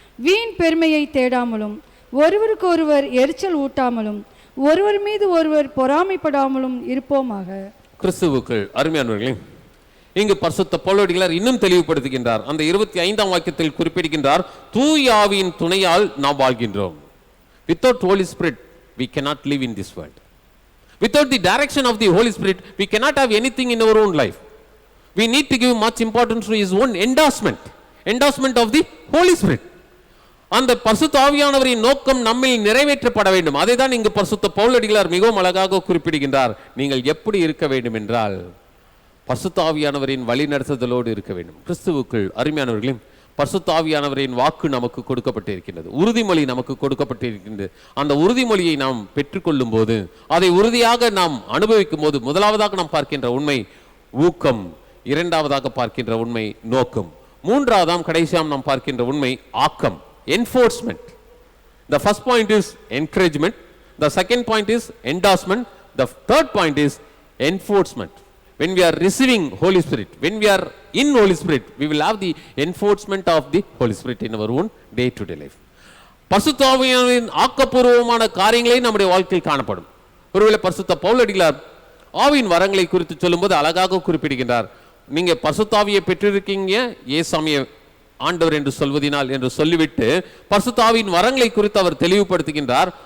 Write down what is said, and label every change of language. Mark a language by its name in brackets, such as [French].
[Tamil] வீண் பெருமையை தேடாமலும், ஒருவருக்கு ஒருவர் எரிச்சல் ஊட்டாமலும், ஒருவர் மீது ஒருவர் பொறாமைப்படாமலும் இருப்போமாக. கிறிஸ்துவுக்குள் அருமையானவர்களே, இங்கு பரிசுத்த பவுலடிகளார் இன்னும் தெளிவுபடுத்துகின்றார். அந்த 25ஆம் வாக்கியத்தில் குறிப்பிடுகின்றார், தூய ஆவியின் துணையால் நாம் வாழ்கின்றோம். [English] Without Holy Spirit we cannot live in this world. Without the direction of the Holy Spirit we cannot have anything in our own life. We need to give much importance to his own endorsement of the Holy Spirit. [Tamil] அந்த பரிசுத்த ஆவியானவரின் நோக்கம் நம்மில் நிறைவேற்றப்பட வேண்டும். அதை தான் இங்கு பரிசுத்த பவுலடிகளார் மிகவும் அழகாக குறிப்பிடுகின்றார். நீங்கள் எப்படி இருக்க வேண்டும் என்றால் பரிசுத்த ஆவியானவரின் வழி நடத்துதலோடு இருக்க வேண்டும். கிறிஸ்துவுக்குள் அருமையானவர்களே, பரிசுத்த ஆவியானவரின் வாக்கு நமக்கு கொடுக்கப்பட்டிருக்கின்றது, உறுதிமொழி நமக்கு கொடுக்கப்பட்டிருக்கின்றது. அந்த உறுதிமொழியை நாம் பெற்றுக்கொள்ளும் போது, அதை உறுதியாக நாம் அனுபவிக்கும் போது, முதலாவதாக நாம் பார்க்கின்ற உண்மை ஊக்கம், இரண்டாவதாக பார்க்கின்ற உண்மை நோக்கம், மூன்றாவதாம் கடைசியாம் நாம் பார்க்கின்ற உண்மை ஆக்கம், enforcement. [English] The first point is encouragement. The second point is endorsement. The third point is enforcement. When we are receiving Holy Spirit, when we are in Holy Spirit, we will have the enforcement of the Holy Spirit in our own day-to-day life. [Tamil] பரிசுத்த ஆவியானவரின் ஆக்கப்பூர்வமான காரியங்களே நம்முடைய வாழ்க்கையில் காணப்படும். ஒருவேளை பரிசுத்த பவுலடிகளார் ஆவியின் வரங்களை குறித்து சொல்லும்போது அழகாக குறிப்பிடுகின்றார். நீங்க பரிசுத்த ஆவியை பெற்றிருக்கீங்க, ஏசாமியை ஆண்டவர் என்று சொல்வதினால் என்று சொல்லிவிட்டு பரிசுத்த ஆவியின் வரங்களை குறித்து அவர் தெளிவுபடுத்துகின்றார்.